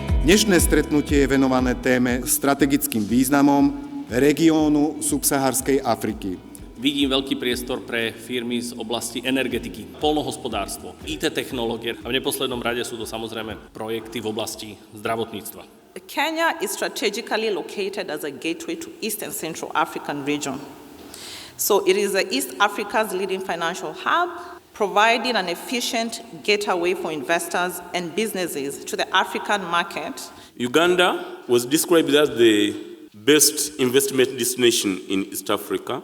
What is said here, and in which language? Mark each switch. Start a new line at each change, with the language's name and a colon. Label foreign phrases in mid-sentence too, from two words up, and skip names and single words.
Slovak: Dnešné stretnutie je venované téme strategickým významom regiónu subsaharskej Afriky. Vidím veľký priestor pre firmy z oblasti energetiky, poľnohospodárstvo, IT technológie a v neposlednom rade sú to samozrejme projekty v oblasti zdravotníctva.
English: Kenya is strategically located as a gateway to East and Central African region. So it is East Africa's leading financial hub, providing an efficient gateway for investors and businesses to the African market. Uganda was described as the best investment destination in East Africa.